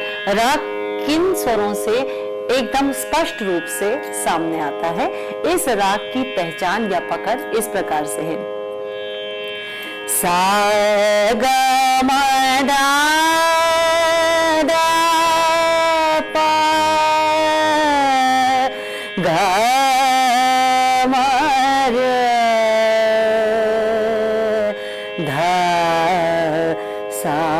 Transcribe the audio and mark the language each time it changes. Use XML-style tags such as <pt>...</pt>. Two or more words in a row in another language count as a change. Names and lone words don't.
<hi>राग किन स्वरों से एकदम स्पष्ट रूप से सामने आता है। इस राग की पहचान या पकड़ इस प्रकार से है। सा ग म दा दा पा ग म रे धा सा</hi>